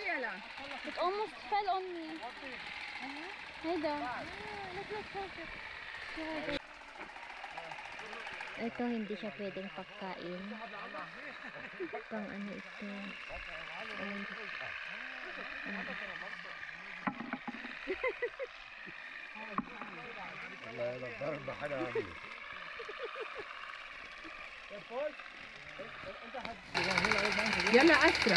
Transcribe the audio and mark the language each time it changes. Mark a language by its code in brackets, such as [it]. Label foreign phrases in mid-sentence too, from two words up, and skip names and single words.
[en] It almost fell on me. [tl] Hayda. Ito hindi siya pwedeng pagkain. Pang ano ito. [ar] يلا أسرع.